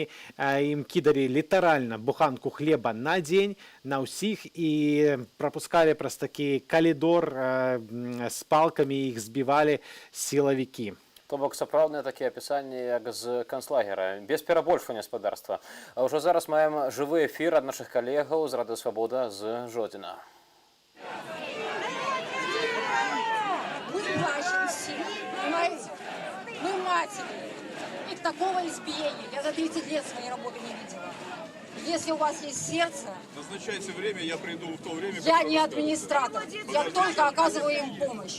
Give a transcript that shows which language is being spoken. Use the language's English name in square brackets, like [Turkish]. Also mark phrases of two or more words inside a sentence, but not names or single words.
[Belarusian] Ім кідалі літаральна буханку хлеба на дзень на ўсіх і прапускалі праз такі калідор з палкамі, іх збівалі сілавікі. То бок сапраўдныя такія апісанні, як з канцлагера, без перабольшвання спадарства. А ўжо зараз маем жывы эфір ад нашых калегаў з Радыё Свабода з Жодзіна. [Russian] Мы плачем все, понимаете? Мы матери. Такого избиения я за 30 лет своей работы не видела. Если у вас есть сердце... Назначайте время, я приду в то время... Я не администратор, я только оказываю им помощь.